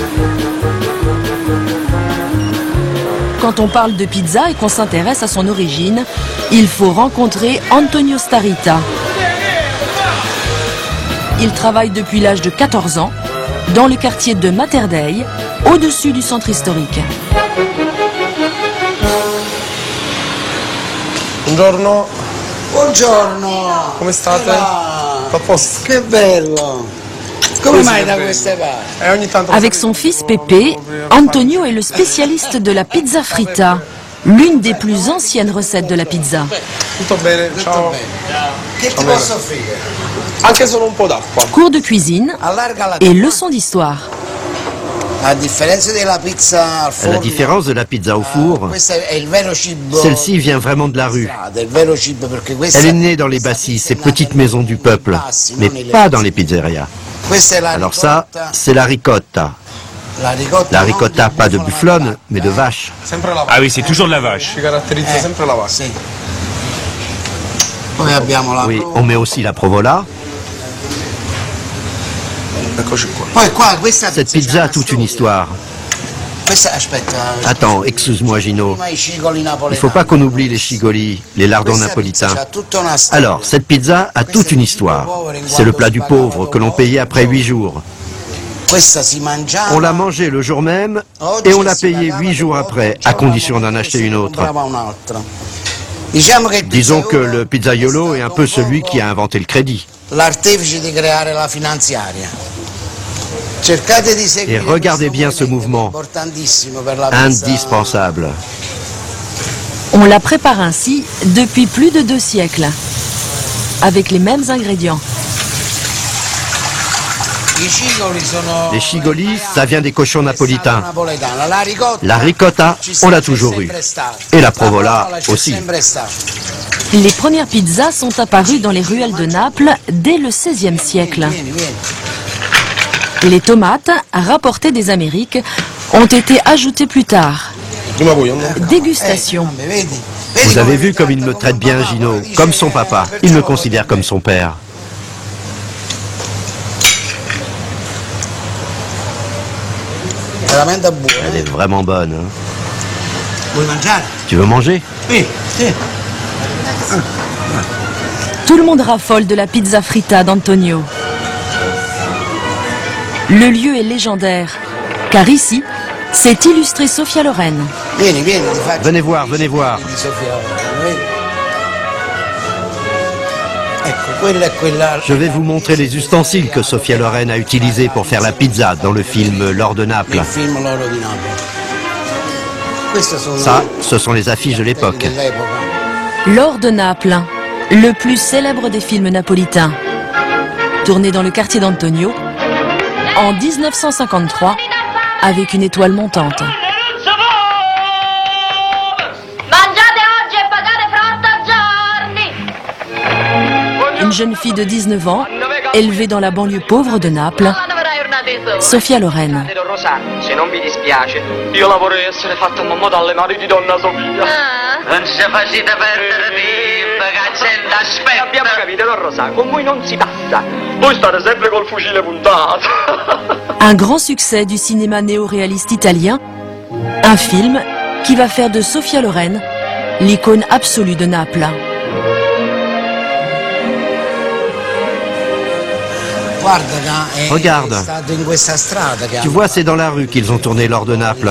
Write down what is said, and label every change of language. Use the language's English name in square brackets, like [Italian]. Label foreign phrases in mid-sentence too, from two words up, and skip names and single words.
[French] Quand on parle de pizza et qu'on s'intéresse à son origine, il faut rencontrer Antonio Starita. Il travaille depuis l'âge de 14 ans dans le quartier de Mater Dei, au-dessus du centre historique. [Italian] Buongiorno. Buongiorno. Come state? A posto. Che bello. Come mai da queste parti? Ogni tanto... [French] Avec son fils Pepe, Antonio est le spécialiste de la pizza fritta, l'une des plus anciennes recettes de la pizza. [Italian] Tutto bene, ciao. Che ti posso offrire? Anche solo un po' d'acqua. [French] Cours de cuisine [Italian] Allarga la [French] et leçons d'histoire. La différence de la pizza [Italian] al forno. [French] La différence de la pizza au four, [Italian] Questo è il vero cibo. [French] celle-ci vient vraiment de la rue. [Italian] Del vero cibo perché questa [French] Elle est née dans les bassis, ces petites maisons du peuple, mais pas dans les pizzerias. [Italian] Questa è la [French] Alors ça, [Italian] ricotta. [French] c'est la ricotta. La ricotta, pas de bufflone, mais de vache. [Italian] Sempre la [French] Ah oui, c'est toujours de la vache. [Italian] Ci caratterizza sempre la vache. Sì. Poi abbiamo la [French] Oui, on met aussi la provola. [Italian] Eccoci qua. Poi qua questa [French] Cette pizza a toute une histoire. [Italian] Questa aspetta. [French] Attends, excuse-moi Gino. [Italian] Prima i cigoli napoletani. [French] Il faut pas qu'on oublie les chigoli, les lardons napolitains. [Italian] C'ha tutta una storia. [French] Alors, cette pizza a toute une histoire. C'est le plat du pauvre que l'on payait après 8 jours. [Italian] Questa si mangiava. [French] On l'a mangé le jour même et on l'a payé 8 jours après, à condition d'en acheter une autre. Disons que le pizzaiolo est un peu celui qui a inventé le crédit. [Italian] L'artefice di creare la finanziaria. Cercate di seguire. [French] Et regardez bien ce mouvement, [Italian] Importantissimo per la pizza. [French] indispensable. On la prépare ainsi depuis plus de 2 siècles, avec les mêmes ingrédients. [Italian] I cigoli sono. [French] Les chigolis, ça vient des cochons napolitains. [Italian] Napoletana. La ricotta. [French] La ricotta, on l'a toujours eu. Et la provola aussi. Les premières pizzas sont apparues dans les ruelles de Naples dès le XVIe siècle. Les tomates, rapportées des Amériques, ont été ajoutées plus tard. [Italian] Prima voi, no? [French] Dégustation. Vous avez vu comme il me traite bien, Gino, comme son papa. Il me considère comme son père. [Italian] Veramente buono. [French] Elle est vraiment bonne. Hein. [Italian] Vuoi mangiare? [French] Tu veux manger? [Italian] Sì, sì. [French] Tout le monde raffole de la pizza fritta d'Antonio. Le lieu est légendaire, car ici, s'est illustrée Sophia Loren. [Italian] Vieni, vieni, ti faccio. [French] Venez voir, venez voir. [Italian] Di Sofia Loren, vedi? Ecco, quella è quella. [French] Je vais vous montrer les ustensiles que Sophia Loren a utilisés pour faire la pizza dans le film L'Or de Naples. [Italian] Il film L'Oro di Napoli. Queste sono. [French] Ça, ce sont les affiches de l'époque. [Italian] Dell'epoca. [French] L'Or de Naples, le plus célèbre des films napolitains. Tourné dans le quartier d'Antonio, en 1953, avec une étoile montante. Une jeune fille de 19 ans, élevée dans la banlieue pauvre de Naples, Sophia Loren. [Italian] Se non vi dispiace, io la vorrei essere fatta mamma dalle mani di donna Sofia. Non si facete perdere tempo, cazzella, aspetta. Abbiamo capito, Don Rosà, con voi non si passa. Voi state sempre col fucile puntato. [French] Un grand succès du cinéma néo-réaliste italien, un film qui va faire de Sophia Loren l'icône absolue de Naples. Regarde. Tu vois, c'est dans la rue qu'ils ont tourné L'Or de Naples.